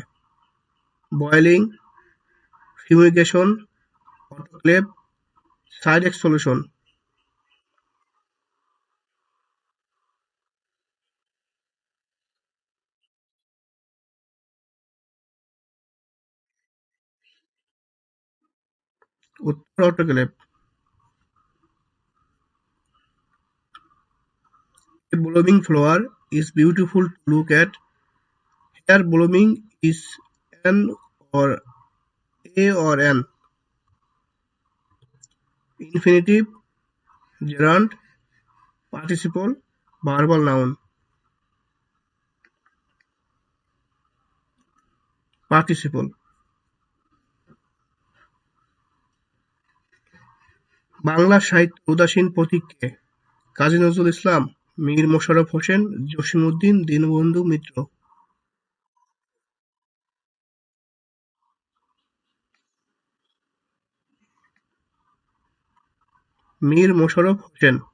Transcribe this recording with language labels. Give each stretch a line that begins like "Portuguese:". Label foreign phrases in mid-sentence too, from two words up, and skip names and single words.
English: Boiling, fumigation, autoclave, Cidex solution.
Bangla: উত্তর অটোক্লেভ।
English: A blooming flower is beautiful to look at. Here blooming is an or a or an infinitive, gerund, participle, verbal noun. Participle.
Bangla: বাংলা সাহিত্যের উদাসীন প্রতীক কে? কাজী নজরুল ইসলাম, মীর মোশাররফ হোসেন, জসীমউদ্দীন, দীনবন্ধু মিত্র। মীর মোশাররফ হোসেন।